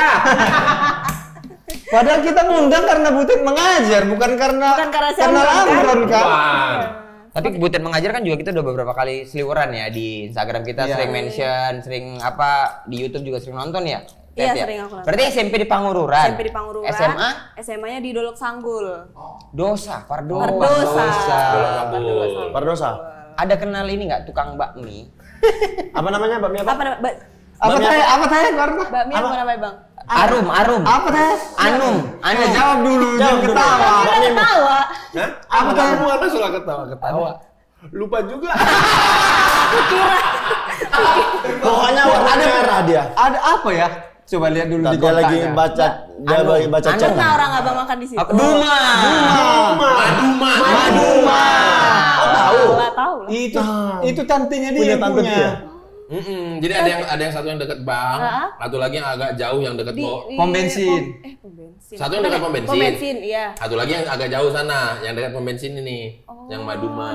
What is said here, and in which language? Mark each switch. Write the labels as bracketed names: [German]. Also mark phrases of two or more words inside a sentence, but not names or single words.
[Indonesian] Padahal kita ngundang karena Butet mengajar, bukan karena si Amron, kan? Amron kan? Wah. Tapi Butet mengajar kan juga kita udah beberapa kali seliweran ya di Instagram kita, Iya. sering mention, sering apa di YouTube juga sering nonton ya. Iya, Ted, ya? sering aku nonton. Berarti SMP di Pangururan. SMP di Pangururan. SMA SMA-nya di Dolok Sanggul. Dosa, Pardosa. Perdosa. Pardosa. Ada kenal ini nggak tukang bakmi? Apa namanya? Bakmi apa? Apa namanya? Apa teh? Apa teh? Karena Bakmi apa namanya, Bang? Arum. apa teh? Anum. Jawab dulu, jangan ketawa. Kita ketawa. Hah? Apa tuh? Apa suka ketawa? Lupa juga. Pokoknya warna merah dia. Ada apa ya? Coba lihat dulu di Dia lagi kotaknya. baca, dia lagi baca chat. Pernah orang abang makan di situ? Duma. Maduma. Oh, tahu. Tahu lah. Itu tantenya dia Punya yang tante punya. dia. Jadi ada yang satu yang dekat bank, satu lagi yang agak jauh yang dekat Pom bensin. Pom bensin. Satu yang dekat pom bensin. Pom bensin, iya. Satu lagi yang agak jauh sana, yang dekat pom bensin ini, yang Maduma.